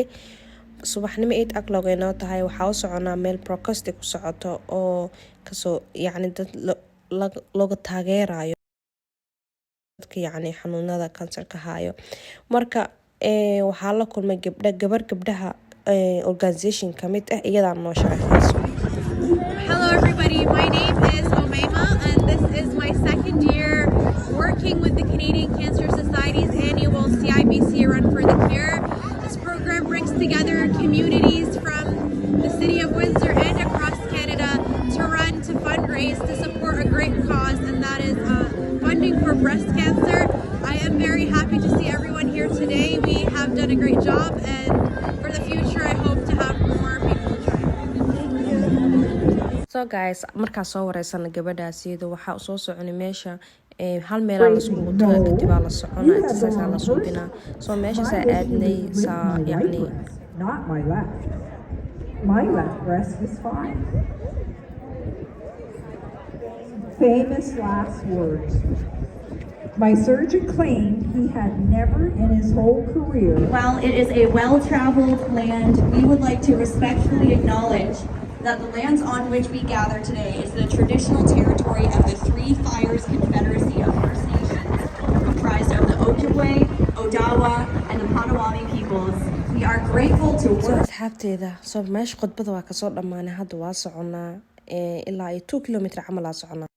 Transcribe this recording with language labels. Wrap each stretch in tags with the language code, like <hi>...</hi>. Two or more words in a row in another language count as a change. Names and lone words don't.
<so>Subaxnimo 8 o'clock ay noo tahay waxaa u soconaa meel protest ku socoto oo kasoo dad looga taageerayo dadka xanuunada kansarka hayo. Marka waxaa la kulmay gabdhaha organization kamid ah iyada noo sharaxayso.</so> <en>Hello everybody, my name is Omaima and this is my second year working with the Canadian Cancer Society's annual CIBC Run for the Cure. This program brings together communities from the city of Windsor and across Canada to run to fundraise to support a great cause, and that is funding for breast cancer. I am very happy to see everyone here today. We have done a great job, and for the future I hope to have more people join. So guys,</en> <so>markaa soo wareysana gabadhaasiyada waxaa soo soconay meesha hal meel la isku tago kadib la soconaa exercise la suubinaa soo meesha saa aadnay saa</so> <en>not my left breast is fine. Famous last words. My surgeon claimed he had never in his whole career. While it is a well-traveled land, we would like to respectfully acknowledge that the lands on which we gather today is the traditional territory of the Three Fires Confederacy of First Nations, comprised of the Ojibwe, Odawa, and the Potawatomi peoples. We are grateful to work.</en> <so>asxaabteeda soo meesha khudbada waa kasoo dhamaanay hadda waa soconaa ilaa 2 kilometer camal la soconaa.</so>